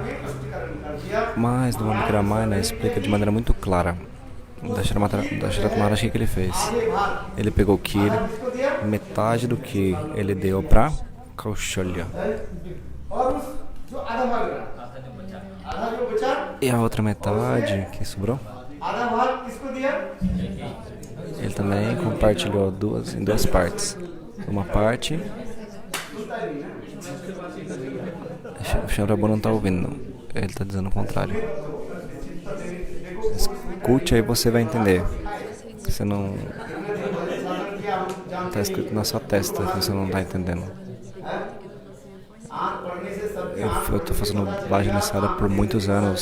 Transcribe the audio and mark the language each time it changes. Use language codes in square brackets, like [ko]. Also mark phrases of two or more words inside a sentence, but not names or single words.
[pt] Mas no Valmiki Ramayana explica de maneira muito clara. Dasharatha Maharaj, o que ele fez? Ele pegou o Kira, metade do que ele deu para Kaushalya. E a outra metade que sobrou, [hi] आधा भाग किसको दिया? [pt] ele também compartilhou em duas partes. Uma parte, [hi] सुनता ही नहीं ना। [pt] o Sharabu não tá ouvindo, não. Ele tá dizendo o contrário. Escute aí, você vai entender. Você não... Tá escrito na sua testa que você não tá entendendo. Eu tô fazendo bobagem nessa área por muitos anos.